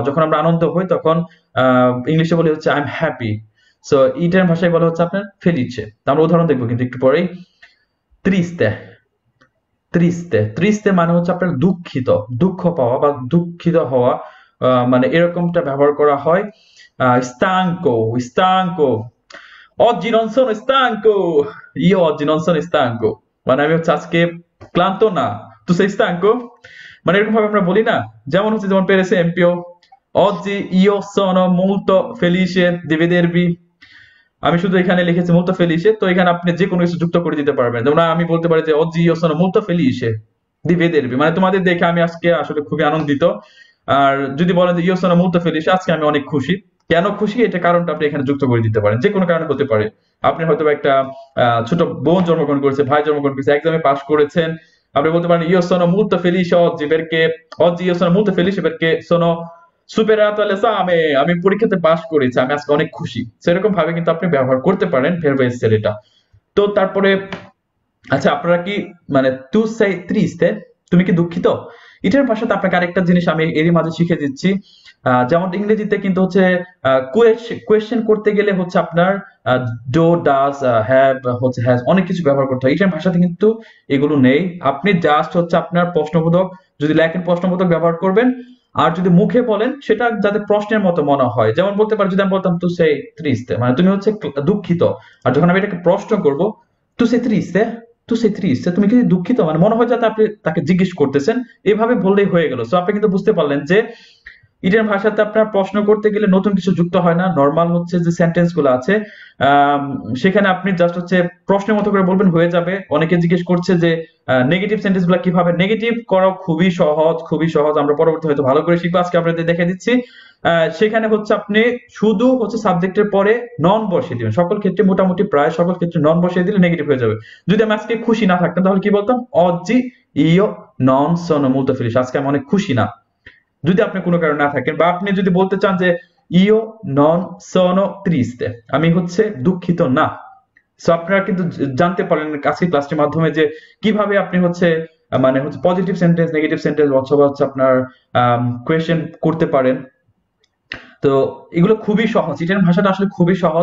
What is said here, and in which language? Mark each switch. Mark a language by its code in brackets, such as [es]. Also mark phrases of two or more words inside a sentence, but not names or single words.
[bn] যখন আমরা আনন্দ হই তখন ইংলিশে বলে হচ্ছে [en] I am happy. [bn] সো ইটালিয়ান ভাষায় বলা হচ্ছে আপনার ফেলিচে। আমরা উদাহরণ দেখবো কিন্তু একটু পরেই। ট্রিস্তে, ট্রিস্তে, ট্রিস্তে মানে হচ্ছে আপনার দুঃখিত, দুঃখ পাওয়া বা দুঃখিত হওয়া, মানে এরকমটা ব্যবহার করা হয়। [it] stanco, stanco, oggi non sono stanco, io oggi non sono stanco, [bn] মানে আমি হচ্ছে আজকে ক্লান্ত না। [it] tu sei stanco, [bn] মানে এরকম ভাবে আমরা বলি না, যেমন হচ্ছে যেমন [it] per esempio oggi io sono molto felice di vedervi, [bn] আমি শুধু এখানে লিখেছি [it] molto felice, [bn] তো এখানে আপনি যে কোনো কিছু যুক্ত করে দিতে পারবেন। যেমন আমি বলতে পারি যে [it] oggi io sono molto felice di vedervi, [bn] মানে তোমাদের দেখে আমি আজকে আসলে খুবই আনন্দিত। আর যদি বলেন যে [it] io sono molto felice, [bn] আজকে আমি অনেক খুশি। কেন খুশি, এটা কারণটা আপনি এখানে যুক্ত করে দিতে পারেন, যে কোনো কারণে হতে পারে। আপনি হয়তো একটা ছোট বোন জন্মগ্রহণ করেছে, ভাই জন্মগ্রহণ করেছে, এক্সামে পাস করেছেন, আপনি বলতে পারেন [it] io sono molto felice oggi io sono molto felice perché sono superato l'esame, [bn] আমি পরীক্ষাতে পাস করেছি, আমি আজকে অনেক খুশি। সেরকম ভাবে কিন্তু আপনি ব্যবহার করতে পারেন ভার্ব এসের এটা। তো তারপরে আচ্ছা, আপনারা কি মানে [it] tu sei triste, [bn] তুমি কি দুঃখিত? এটার ভাষাতে আপনাকে আরেকটা জিনিস আমি এরই মাঝে শিখে দিচ্ছি। যেমন ইংরেজিতে কিন্তু হচ্ছে কোয়েশ্চেন করতে গেলে হচ্ছে আপনার ডো, ডাজ, হ্যাভ, হচ্ছে হ্যাজ, অনেক কিছু ব্যবহার করতে হয়। এটার ভাষাতে কিন্তু এগুলো নেই। আপনি জাস্ট হচ্ছে আপনার প্রশ্নবোধক, যদি লেখেন প্রশ্নবোধক ব্যবহার করবেন, আর যদি মুখে বলেন সেটা যাতে প্রশ্নের মতো মনে হয়। যেমন বলতে পারি, যদি আমি বলতাম [it] tu sei triste, [bn] মানে তুমি হচ্ছে দুঃখিত, আর যখন আমি এটাকে প্রশ্ন করব [it] tu sei triste, tu sei triste, [bn] তুমি কি দুঃখিত, মানে মনে হয় যাতে আপনি তাকে জিজ্ঞেস করতেছেন। এভাবে বললেই হয়ে গেল। সো আপনি কিন্তু বুঝতে পারলেন যে ইটালিয়ান ভাষাতে আপনার প্রশ্ন করতে গেলে নতুন কিছু যুক্ত হয় না। নরমাল হচ্ছে যে সেন্টেন্স গুলো আছে সেখানে আপনি জাস্ট হচ্ছে প্রশ্নের মতো করে বলবেন, হয়ে যাবে। অনেকে জিজ্ঞেস করছে যে [en] negative sentence [bn] গুলো কিভাবে নেগেটিভ করা, খুবই সহজ, খুবই সহজ। আমরা পরবর্তী হয়তো ভালো করে শিখবো, আজকে আপনাদের দেখে দিচ্ছি। সেখানে হচ্ছে আপনি শুধু হচ্ছে সাবজেক্টের পরে নন বসিয়ে দিবেন। সকল ক্ষেত্রে মোটামুটি প্রায় সকল ক্ষেত্রে নন বসিয়ে দিলে নেগেটিভ হয়ে যাবে। যদি আমি আজকে খুশি না থাকতাম তাহলে কি বলতাম? [it] oggi io non sono molto felice, [bn] আজকে আমি অনেক খুশি না। যদি আপনি কোনো কারণে না থাকেন, বা আপনি যদি বলতে চান যে [it] io non sono triste, [bn] আমি হচ্ছে দুঃখিত না। সো আপনারা কিন্তু জানতে পারলেন আজকে ক্লাসটির মাধ্যমে যে কিভাবে আপনি হচ্ছে মানে হচ্ছে [en] positive sentence, negative sentence [bn] অথবা হচ্ছে আপনার কোয়েশ্চেন করতে পারেন। তো এগুলো খুবই সহজ। ইটালিয়ান ভাষাটা আসলে খুবই সহজ।